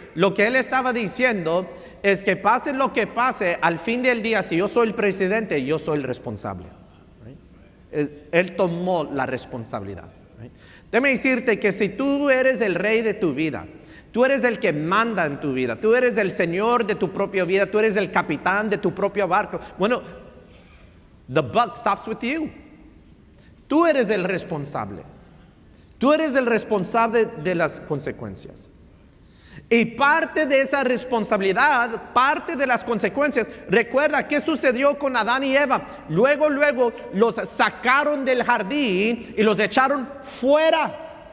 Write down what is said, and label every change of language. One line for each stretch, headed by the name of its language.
Spanish: Lo que él estaba diciendo es que pase lo que pase, al fin del día, si yo soy el presidente, yo soy el responsable. Right? Él tomó la responsabilidad. Right? Déjame decirte que si tú eres el rey de tu vida, tú eres el que manda en tu vida, tú eres el señor de tu propia vida, tú eres el capitán de tu propio barco.
English: Bueno, the buck stops with you.
Spanish: Tú eres el responsable. Tú eres el responsable de las consecuencias. Y parte de esa responsabilidad, parte de las consecuencias, recuerda qué sucedió con Adán y Eva. Luego los sacaron del jardín y los echaron fuera.